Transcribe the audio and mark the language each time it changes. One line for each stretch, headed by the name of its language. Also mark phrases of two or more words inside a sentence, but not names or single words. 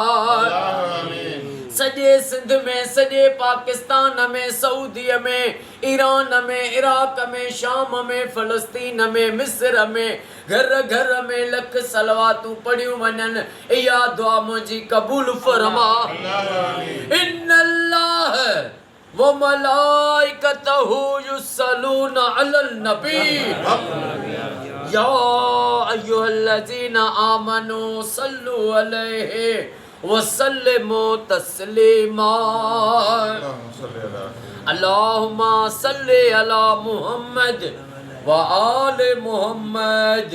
Sindhi: सॼे सिंध में सॼे पाकिस्तान में सऊदीअ में ईरान में इराक में शाम में फ़लस्तीन में मिस्र में घर घर में लख सलवातूं पढ़ियूं वञनि। इहा दुआ मुंहिंजी क़बूल फरमा।
Arabic: إن الله وملائكته يصلون على النبي يا أيها الذين آمنوا صلوا عليه وسلموا تسليما. اللهم صل على محمد وآل محمد.